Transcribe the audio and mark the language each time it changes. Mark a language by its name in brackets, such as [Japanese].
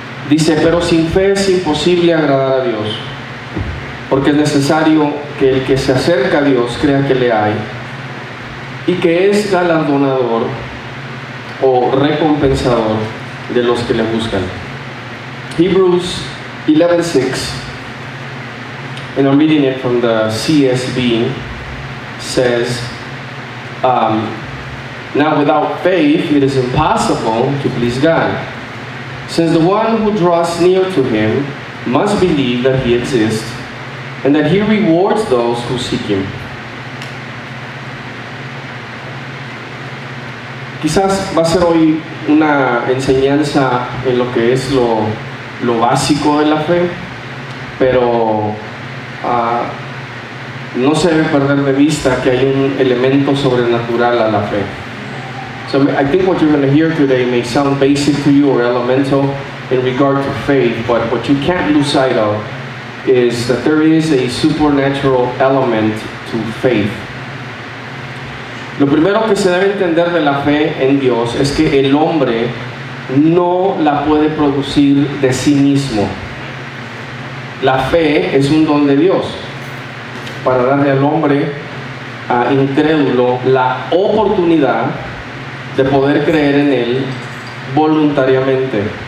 [Spanish] Dice, pero sin fe es imposible agradar a Dios, porque es necesario que el que se acerca a Dios crea que le hay y que es galardonador o recompensador de los que le buscan. [English] Hebrews 11:6, and I'm reading it from the CSB, says, now without faith it is impossible to please God, since the one who draws near to Him must believe that He exists and that He rewards those who seek Him. [Spanish] Quizás va a ser hoy una enseñanza en lo que es lo básico de la fe, pero no se debe perder de vista que hay un elemento sobrenatural a la fe. [English] So I think what you're going to hear today may sound basic to you or elemental in regard to faith, but what you can't lose sight of is that there is a supernatural element to faith. [Spanish] Lo primero que se debe entender de la fe en Dios es que el hombre no la puede producir de sí mismo. La fe es un don de Dios para darle al hombre incrédulo la oportunidad de poder creer en Él voluntariamente.